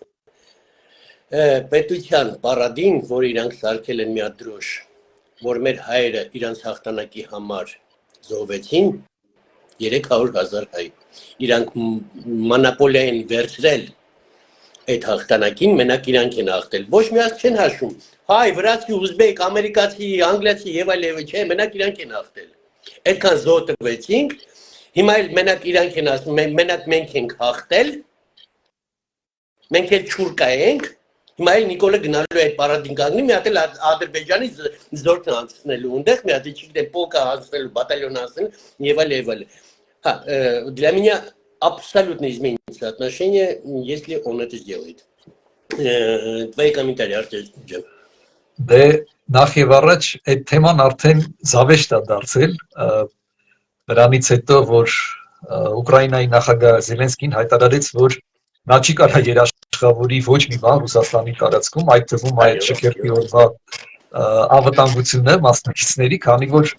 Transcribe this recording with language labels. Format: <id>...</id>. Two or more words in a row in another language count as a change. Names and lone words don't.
<hy>պետության պարադին որ իրանք սարքել են մի հատ դրոշ որ մեր հայերը իրանց հաղթանակի համար զոհվեցին 300,000 հայ իրանք մոնոպոլիա են վերցրել այդ հաղթանակին մենակ իրանք են հաղթել ոչ միած չեն հաշվում հայ վրացի ուզբեկ ամերիկացի անգլիացի եւ այլ չէ մենակ իրանք են հաղթել այդքան զոհ տվեցինք հիմա էլ մենակ իրանք են ասում մենակ մենք ենք հաղթել մենք էլ չուրկա ենք հիմա էլ Նիկոլը գնալու է այդ պարադին կանգնի մի հատ էլ Ադրբեջանի զորքն անցնելու այնտեղ մի հատ չգիտեմ полка անցնելու բատալյոն անցնելու եւ այլ</hy> <ru>Ха, для меня абсолютно изменится отношение, если он это сделает. Твои комментарии, Артем.</ru> <hy>Դե նախ եւ առաջ այդ թեման արդեն զավեշտ է դարձել դրանից հետո որ Ուկրաինայի նախագահ Զելենսկին հայտարարեց որ նա չի կարող երաշխավորի ոչ մի բան Ռուսաստանի տարածքում այդ թվում այդ շքերթի օրվա անվտանգությունը մասնակիցների քանի որ</hy>